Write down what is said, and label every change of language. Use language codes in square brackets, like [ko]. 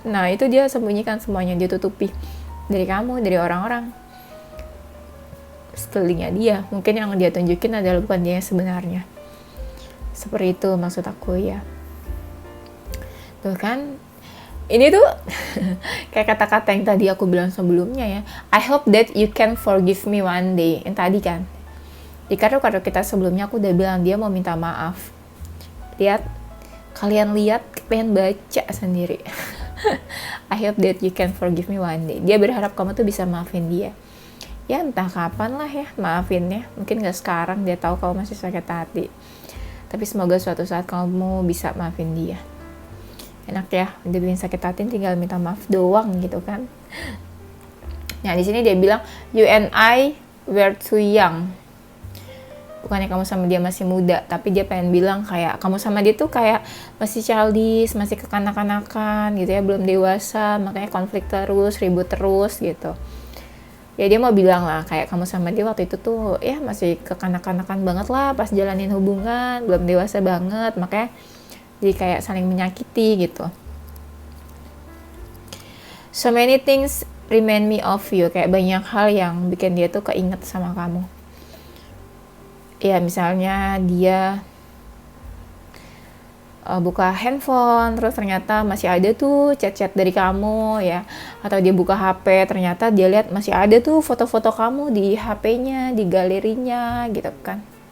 [id] Nah itu dia sembunyikan semuanya, dia tutupi dari kamu, dari orang-orang sekelilingnya dia. Mungkin yang dia tunjukin adalah bukan dia sebenarnya. Seperti itu maksud aku ya. Tuh kan, ini tuh kayak kata-kata yang tadi aku bilang sebelumnya ya. [en] I hope that you can forgive me one day. [id] Yang tadi kan. Di kado kita sebelumnya aku udah bilang dia mau minta maaf. Lihat, kalian lihat, pengen baca sendiri. [en] I hope that you can forgive me one day. [id] Dia berharap kamu tuh bisa maafin dia. Ya entah kapan lah ya maafinnya. Mungkin gak sekarang, dia tahu kamu masih sakit hati. Tapi semoga suatu saat kamu bisa maafin dia. Enak ya, udah bikin sakit hati tinggal minta maaf doang gitu kan. Nah di sini dia bilang, [en] you and I were too young. [id] Bukannya kamu sama dia masih muda, tapi dia pengen bilang kayak kamu sama dia tuh kayak masih childish, masih kekanak-kanakan gitu ya, belum dewasa, makanya konflik terus, ribut terus gitu. Ya dia mau bilang lah kayak kamu sama dia waktu itu tuh ya masih kekanak-kanakan banget lah pas jalanin hubungan, belum dewasa banget, makanya jadi kayak saling menyakiti gitu. [en] So many things remind me of you. [id] Kayak banyak hal yang bikin dia tuh keinget sama kamu. Ya misalnya dia buka handphone, terus ternyata masih ada tuh chat-chat dari kamu ya. Atau dia buka HP, ternyata dia lihat masih ada tuh foto-foto kamu di HP-nya, di galerinya gitu kan.